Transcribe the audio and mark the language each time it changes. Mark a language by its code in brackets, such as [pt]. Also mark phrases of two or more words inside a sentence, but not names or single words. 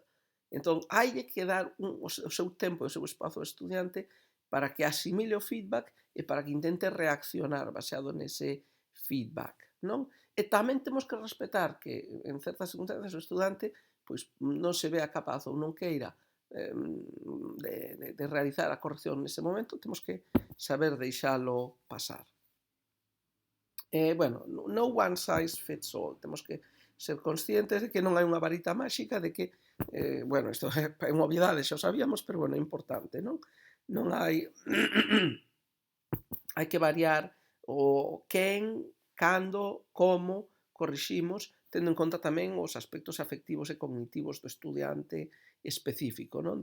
[gl] Entón, hai que dar o seu tempo e o seu espazo ao estudiante para que asimile o feedback e para que intente reaccionar baseado nese feedback, non? E tamén temos que respetar que en certas circunstancias o estudante pois non se vea capaz ou non queira de realizar a corrección nese momento, temos que saber deixalo pasar. [en] Bueno, no one size fits all, [gl] temos que ser conscientes de que non hai unha varita máxica, de que, bueno, isto é unha obviedade, xa o sabíamos, pero bueno, é importante, non? Non hai hai que variar o quen, cando, como corriximos, tendo en conta tamén os aspectos afectivos e cognitivos do estudiante específico, non?